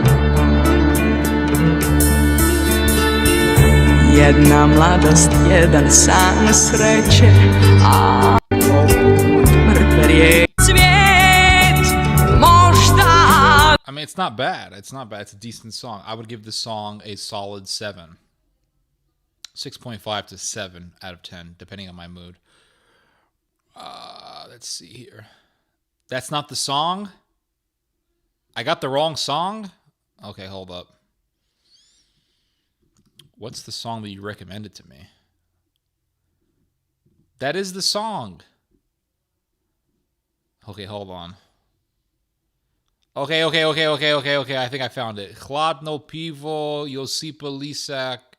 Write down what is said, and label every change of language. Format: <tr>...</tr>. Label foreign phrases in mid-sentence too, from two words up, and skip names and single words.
<hr>Jedna mladost, jedan san sreće, a poput mrtve rijeke svijet možda.</hr> <en>I mean, it's not bad. It's not bad. It's a decent song. I would give this song a solid 7. 6.5 to 7 out of 10, depending on my mood. Let's see here. That's not the song? I got the wrong song? Okay, hold up. What's the song that you recommended to me? That is the song. Okay, hold on. Okay. I think I found it. Hladno pivo, Josipa Lisak.</en>